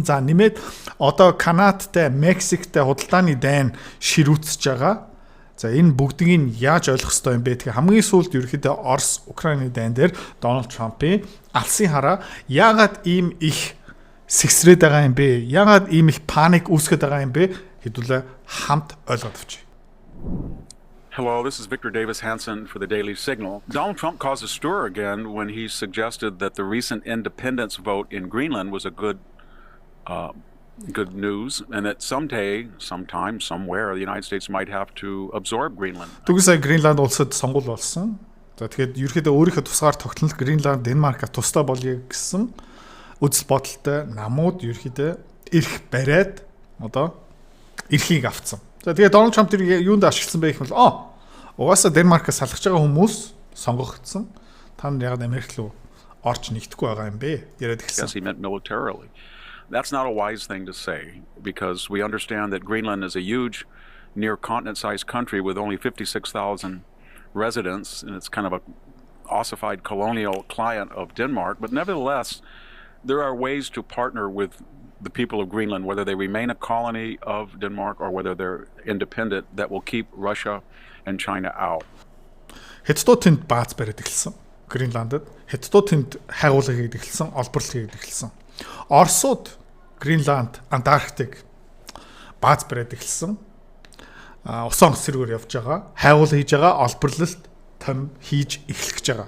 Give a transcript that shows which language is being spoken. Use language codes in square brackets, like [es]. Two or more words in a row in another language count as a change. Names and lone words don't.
[mn] За нэмээд одоо Канадтай, Мексиктэй худалдааны дайн ширүүцэж байгаа. За энэ бүгдийг яаж ойлгох ёстой юм бэ? Тэгэхээр хамгийн сүүлд ерөөхдөө Орос, Украины дайн дээр Donald Trump-ийн алсын хараа яагаад ийм их сэгсрээд байгаа юм бэ? Яагаад ийм их паник үүсгэж байгаа юм бэ? Хэдүүлээ хамт ойлгоод авчи. [en] Hello, this is Victor Davis Hanson for the Daily Signal. Donald Trump caused a stir again when he suggested that the recent independence vote in Greenland was a good news, and that sometime, somewhere, the United States might have to absorb Greenland. [mn] Түгсээ Гренланд улсад сонгуул болсон. За тэгэхээр ерөөхдөө өөрийнхөө тусгаар тогтнол Гренланд, Денмарк тусдаа болъё гэсэн үзэл бодолтой намууд ерөөхдөө эрх бариад одоо эрхийг авцсан. За тэгээд Donald Trump тэр юунд ашигласан бэ гэх юм бол угаасаа Денмаркаас салгаж байгаа хүмүүс сонгогдсон. Та нар ягаад Америк руу орж нэгдэхгүй байгаа юм бэ? Яриад эхэлсэн. [en] Yes, he meant militarily. That's not a wise thing to say because we understand that Greenland is a huge near continent-sized country with only 56,000 residents, and it's kind of a ossified colonial client of Denmark, but nevertheless there are ways to partner with the people of Greenland, whether they remain a colony of Denmark or whether they're independent, that will keep Russia and China out. [mn] Хятадууд тэнд бааз бариад эхэлсэн. Гренландд Хятадууд тэнд хайгуулга хийгээд эхэлсэн, олборлол хийгээд эхэлсэн. Оросууд Гренланд, Антарктик бааз бариад эхэлсэн. Усан цэргээр явж байгаа, хайгуулга хийж байгаа, олборлолт том хийж эхлэх гэж байгаа.